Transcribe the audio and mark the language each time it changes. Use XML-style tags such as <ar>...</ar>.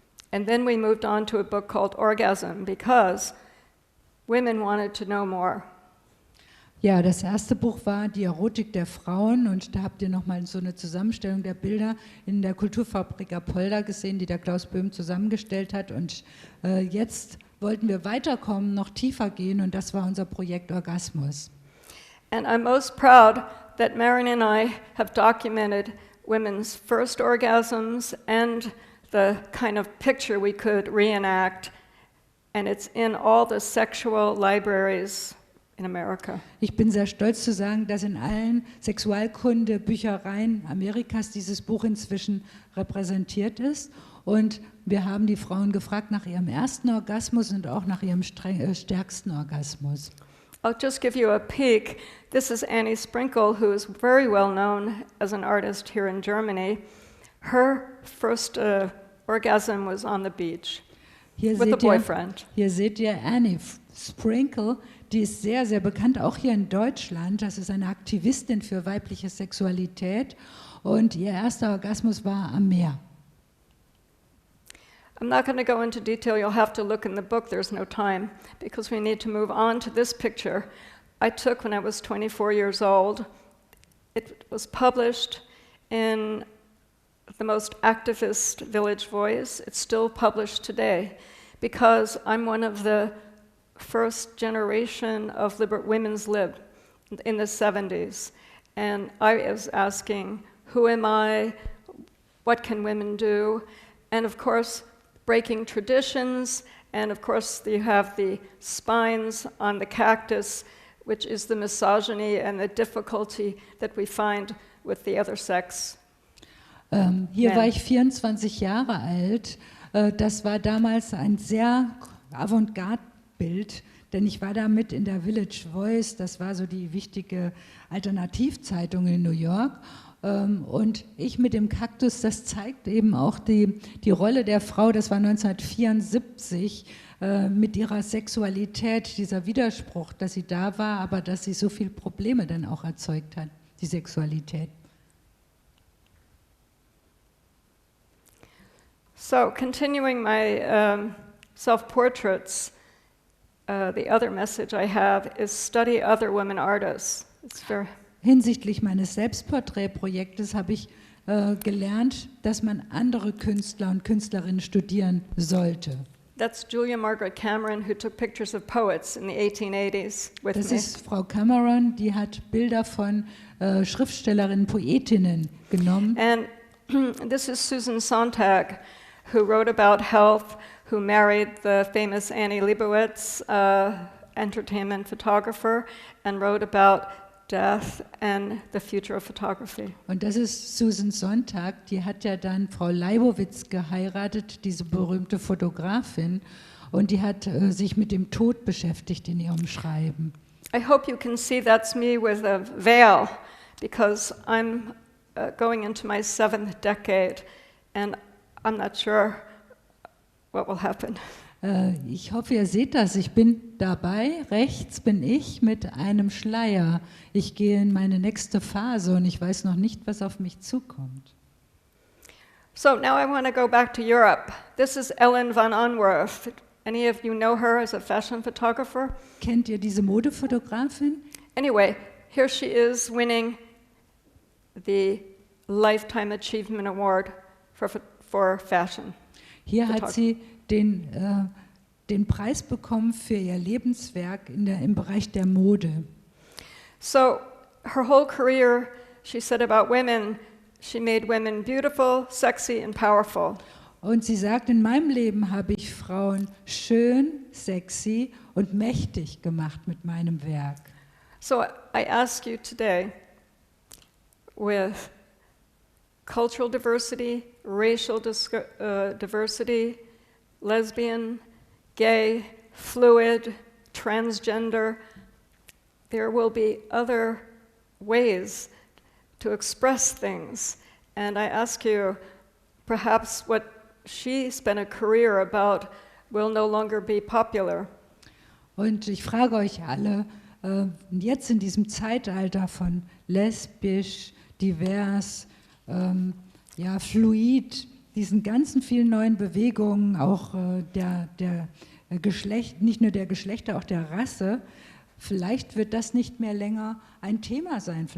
<en>And then we moved on to a book called Orgasm, because women wanted to know more.</en> <de>Ja, das erste Buch war die Erotik der Frauen und da habt ihr nochmal so eine Zusammenstellung der Bilder in der Kulturfabrik Apolda gesehen, die der Klaus Böhm zusammengestellt hat und jetzt wollten wir weiterkommen, noch tiefer gehen und das war unser Projekt Orgasmus.</de> <en>And I'm most proud that Marion and I have documented women's first orgasms and the kind of picture we could reenact, and it's in all the sexual libraries in America.</en> <de>Ich bin sehr stolz zu sagen, dass in allen Sexualkunde-Büchereien Amerikas dieses Buch inzwischen repräsentiert ist. Und wir haben die Frauen gefragt nach ihrem ersten Orgasmus und auch nach ihrem stärksten Orgasmus.</de> <en>I'll just give you a peek. This is Annie Sprinkle, who is very well known as an artist here in Germany. Her first orgasm was on the beach with a boyfriend.</en> <de>Hier seht ihr Annie Sprinkle, die ist sehr, sehr bekannt, auch hier in Deutschland. Das ist eine Aktivistin für weibliche Sexualität und ihr erster Orgasmus war am Meer.</de> <en>I'm not going to go into detail. You'll have to look in the book. There's no time because we need to move on to this picture I took when I was 24 years old. It was published in the most activist Village Voice. It's still published today because I'm one of the first generation of women's lib in the 70s. And I was asking, who am I? What can women do? And of course, breaking traditions. And of course, you have the spines on the cactus, which is the misogyny and the difficulty that we find with the other sex.</en> <de>Hier war ich 24 Jahre alt. Das war damals ein sehr Avantgarde-Bild, denn ich war damit in der Village Voice, das war so die wichtige Alternativzeitung in New York. Und ich mit dem Kaktus, das zeigt eben auch die Rolle der Frau, das war 1974, mit ihrer Sexualität, dieser Widerspruch, dass sie da war, aber dass sie so viele Probleme dann auch erzeugt hat, die Sexualität.</de> <en>So, continuing my self-portraits, the other message I have is study other women artists. It's very</en> <de>Hinsichtlich meines Selbstporträtprojektes habe ich gelernt, dass man andere Künstler und Künstlerinnen studieren sollte.</de> <en>That's Julia Margaret Cameron, who took pictures of poets in the 1880s with</en> <de>Das</de> <en>me.</en> <de>ist Frau Cameron, die hat Bilder von Schriftstellerinnen, Poetinnen genommen.</de> <en>And this is Susan Sontag, who wrote about health, who married the famous Annie Leibovitz, entertainment photographer, and wrote about death and the future of photography.</en> <de>Und das ist Susan Sontag, die hat ja dann Frau Leibovitz geheiratet, diese berühmte Fotografin, und die hat sich mit dem Tod beschäftigt in ihrem Schreiben.</de> <en>I hope you can see that's me with a veil, because I'm going into my 7th decade, and I'm not sure what will happen.</en> <de>Ich hoffe, ihr seht das. Ich bin dabei. Rechts bin ich mit einem Schleier. Ich gehe in meine nächste Phase und ich weiß noch nicht, was auf mich zukommt.</de> <en>So now I want to go back to Europe. This is Ellen van Onwerth. Any of you know her as a fashion photographer?</en> <de>Kennt ihr diese Modefotografin?</de> <en>Anyway, here she is winning the Lifetime Achievement Award for Fashion.</en> <de>Hier hat sie den Preis bekommen für ihr Lebenswerk im Bereich der Mode.</de> <en>So her whole career, she said about women, she made women beautiful, sexy and powerful.</en> <de>Und sie sagt, in meinem Leben habe ich Frauen schön, sexy und mächtig gemacht mit meinem Werk.</de> <en>So I ask you today, with cultural diversity, racial diversity, lesbian, gay, fluid, transgender, there will be other ways to express things. And I ask you, perhaps what she spent a career about will no longer be popular.</en> <de>Und ich frage euch alle, jetzt in diesem Zeitalter von lesbisch, divers, fluid, diesen ganzen vielen neuen Bewegungen, auch der Geschlecht, nicht nur der Geschlechter, auch der Rasse, vielleicht wird das nicht mehr länger ein Thema sein.</de>